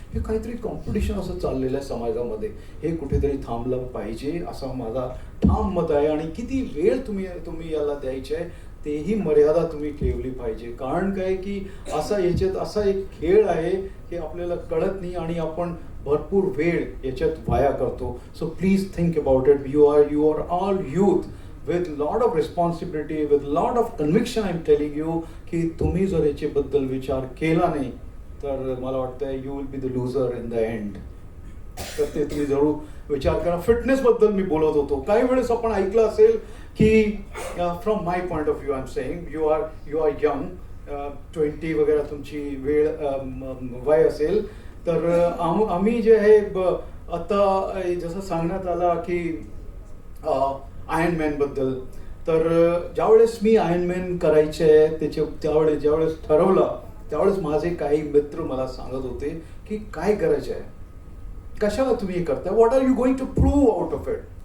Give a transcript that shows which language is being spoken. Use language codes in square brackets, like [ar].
[mr] हे काहीतरी कॉम्पिटिशन असं चाललेलं आहे समाजामध्ये. हे कुठेतरी थांबलं पाहिजे असं माझा ठाम मत आहे. आणि किती वेळ तुम्ही याला द्यायचे आहे तेही मर्यादा तुम्ही ठेवली पाहिजे. कारण काय की याच्यात असा एक खेळ आहे की आपल्याला कळत नाही आणि आपण भरपूर वेळ याच्यात वाया करतो. [en] So please think about it. You are all youth with lot of responsibility, with lot of conviction. I'm telling you [mr] की तुम्ही जर याच्याबद्दल विचार केला नाही तर मला वाटतं [en] you will be the loser in the end. [mr] तर ते तुम्ही जरूर विचार करा. फिटनेस बद्दल मी बोलत होतो. काही वेळेस आपण ऐकलं असेल की [en] from my point of view I am saying you are young, [mr] 20 वगैरे तुमची वेळ वय असेल तर आम्ही जे आहे आता जसं सांगण्यात आला की आयर्नमॅन बद्दल, तर ज्यावेळेस मी आयर्नमॅन करायचे आहे ज्यावेळेस ठरवलं त्यावेळेस माझे काही मित्र मला सांगत होते की काय करायचं आहे, कशाला तुम्ही हे करताय, [en] What are you going to prove out of it.